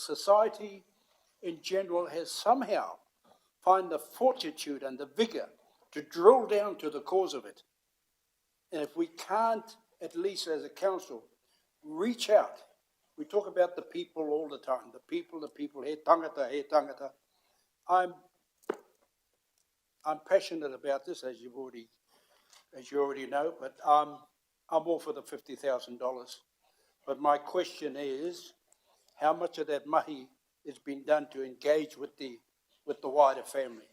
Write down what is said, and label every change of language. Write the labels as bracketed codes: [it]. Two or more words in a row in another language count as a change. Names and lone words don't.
[en] Society in general has somehow found the fortitude and the vigor to drill down to the cause of it. And if we can't, at least as a council, reach out. We talk about the people all the time. The people, [mi] he tangata, he tangata. [en] I'm passionate about this, as you already know, but I'm all for the $50,000. But my question is, how much of that mahi has been done to engage with the wider family?